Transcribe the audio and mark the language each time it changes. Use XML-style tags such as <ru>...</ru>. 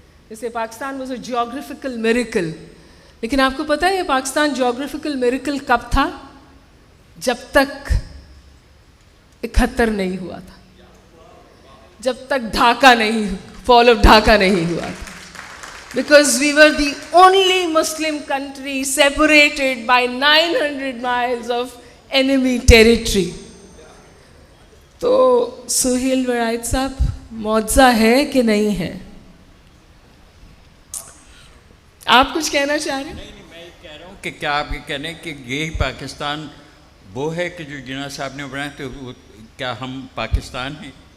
<ur>جیسے Pakistan</ur> <en>was a geographical miracle,</en> <ur>لیکن آپ کو پتہ ہے یہ پاکستان جیوگرافیکل میریکل کب تھا؟ جب تک 71 نہیں ہوا تھا, جب تک ڈھاکہ نہیں,</ur> <en>fall of Dhaka</en> <ur>نہیں ہوا تھا.</ur> <en>Because we were the only Muslim country separated by 900 miles of enemy territory.</en> <ur>تو سہیل وڑائچ صاحب معجزہ ہے کہ نہیں ہے؟ آپ کچھ کہنا چاہ رہے ہیں؟ نہیں, میں یہ کہہ رہا ہوں کہ کیا آپ یہ کہہ رہے ہیں کہ یہی پاکستان وہ ہے کہ جو جناح صاحب نے بنایا, تو کیا ہم پاکستان ہیں؟</ur>